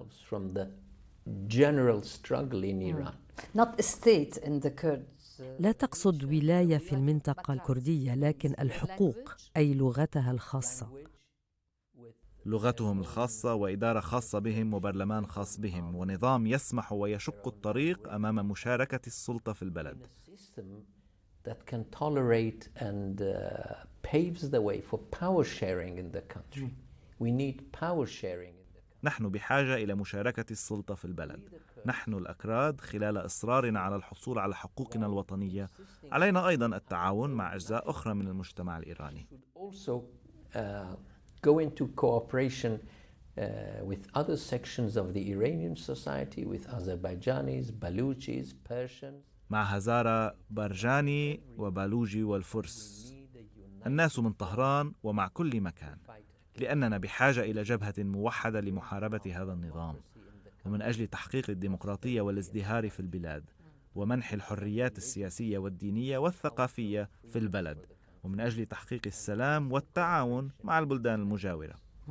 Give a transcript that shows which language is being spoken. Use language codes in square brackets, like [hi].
[en] From the general struggle in Iran. Not a state in the Kurds. [ar] لا تقصد ولاية في المنطقة الكردية، لكن الحقوق أي لغتها الخاصة. لغتهم الخاصة وإدارة خاصة بهم وبرلمان خاص بهم ونظام يسمح ويشق الطريق أمام مشاركة السلطة في البلد. [en] that can tolerate and paves the way for power sharing in the country. We need power sharing in the country. [ar] نحن بحاجة إلى مشاركة السلطة في البلد. نحن الأكراد خلال إصرارنا على الحصول على حقوقنا الوطنية علينا أيضا التعاون مع أجزاء أخرى من المجتمع الإيراني. [en] Also go into cooperation with other sections of the Iranian society, with Azerbaijanis, Baluchis, Persians. [ar] مع هزارة بارجاني وبالوجي والفرس، الناس من طهران ومع كل مكان، لأننا بحاجة إلى جبهة موحدة لمحاربة هذا النظام، ومن أجل تحقيق الديمقراطية والازدهار في البلاد، ومنح الحريات السياسية والدينية والثقافية في البلد، ومن أجل تحقيق السلام والتعاون مع البلدان المجاورة.